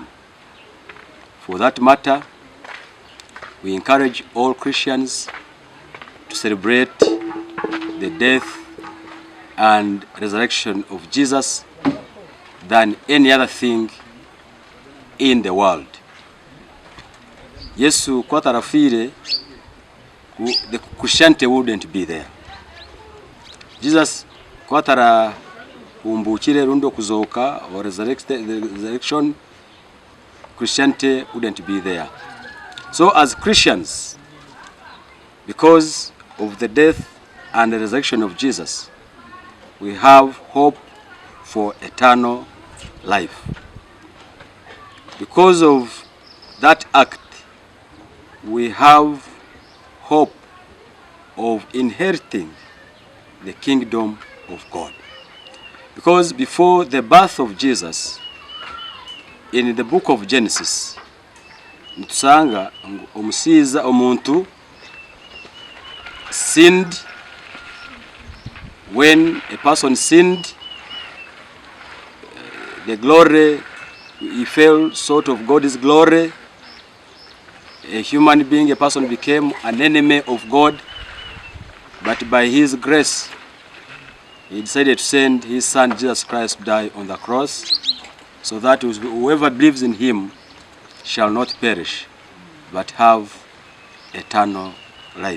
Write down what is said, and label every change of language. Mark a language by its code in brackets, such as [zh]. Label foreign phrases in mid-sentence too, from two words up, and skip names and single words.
[en] For that matter, we encourage all Christians to celebrate the death and resurrection of Jesus than any other thing in the world. [nyn] Yesu kwatarafire, [en] the Christianity wouldn't be there. Jesus [nyn] kwatara umbukire rundo kuzoka [en] or resurrection, Christianity wouldn't be there. So as Christians, because of the death and the resurrection of Jesus, we have hope for eternal life. Because of that act, we have hope of inheriting the kingdom of God. Because before the birth of Jesus, in the book of Genesis, [nyn] nitusanga omuntu sinned. [en] When a person sinned, the glory, he fell short of God's glory. A human being, a person became an enemy of God, but by his grace, he decided to send his son Jesus Christ to die on the cross, so that whoever believes in him shall not perish, but have eternal life.